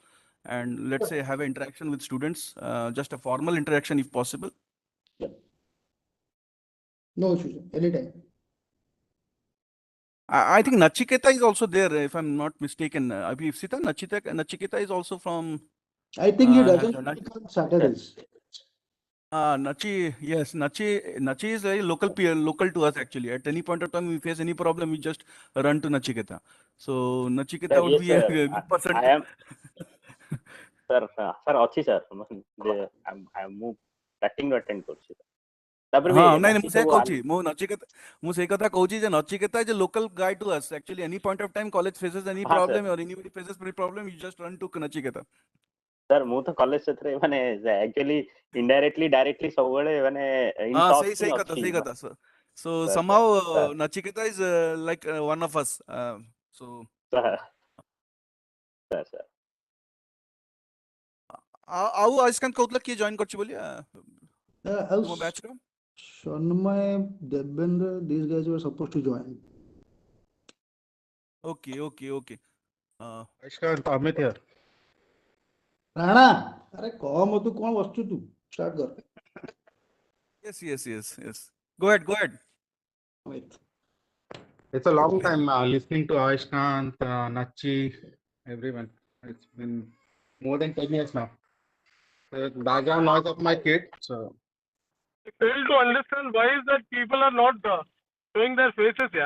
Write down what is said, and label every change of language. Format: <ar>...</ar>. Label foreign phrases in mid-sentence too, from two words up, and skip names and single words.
<en>And let's say have an interaction with students, just a formal interaction if possible. No issues, anytime. I think Nachiketa is also there, if I'm not mistaken. Sita, Nachiketa is also from. I think he has doesn't joined. pick on Saturdays. Nachi, yes, Nachi is very local to us actually. At any point of time we face any problem, we just run to Nachiketa. So Nachiketa would Yes, be sir. a good person. I am, sir, ଅଛି sir.</en> <or>I'm ମୁଁ</or> <en>batting attend</en> <or>କରୁଛି sir. ତାପରେ ବି ନାଇଁ ବାକି ମୁଁ ସେ ସବୁ କହୁଛି ମୁଁ ସେଇ କଥା କହୁଛି ଯେ ନଚିକେତା</or> <en>is a local guy to us. Actually, any point of time college faces any</en> <or>ହଁ</or> <en>problem sir. or anybody faces any problem, you just run to Nachiketa. Sir,</en> <or>ମୁଁ ତ କଲେଜ ସେଥିରେ ମାନେ</or> <en>actually indirectly directly</en> <or>ସବୁବେଳେ ମାନେ</or> <en>in touch</en> <or>ହିଁ ଅଛି। ସେଇ କଥା sir. So</or> <en>Sir, somehow sir. Nachiketa is like one of us. So sir.</en> <or>ଆଉ ଆୟୁଷ୍କାନ୍ତ କହୁଥିଲା କିଏ ଜଏନ୍ କରିଛି ବୋଲି ତୁମ ବ୍ୟାଚ୍ ର?</or> <en>Shanmay, Devendra, these guys were supposed to join. Okay. Amit here. Rana,</en> <hi>अरे कह मत तू कौन बसचु तू स्टार्ट कर</hi> <en>Yes. Go ahead. It's a long time listening to Aishkant, Nachi, everyone. It's been more than 10 years now. The background noise of my kid. So I fail to understand why is that people are not showing their faces here.</en>